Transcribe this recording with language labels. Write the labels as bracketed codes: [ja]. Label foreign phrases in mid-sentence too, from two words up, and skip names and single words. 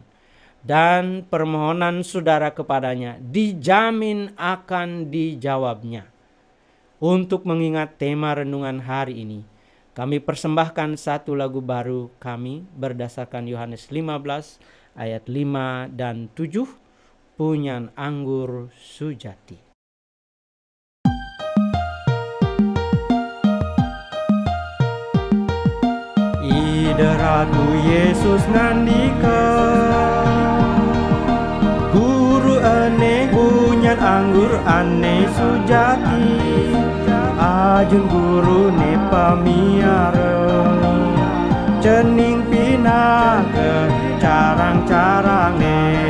[id] Dan permohonan saudara kepadanya dijamin akan dijawabnya. Untuk mengingat tema renungan hari ini, kami persembahkan satu lagu baru kami berdasarkan Yohanes 15 ayat 5 dan 7, Punyan Anggur Sujati. [ban] Ida Ratu Yesus ngandika, guru ane punyan anggur ane sujati, ajeng guru ne pamiara, cening pinah ke carang-carangne.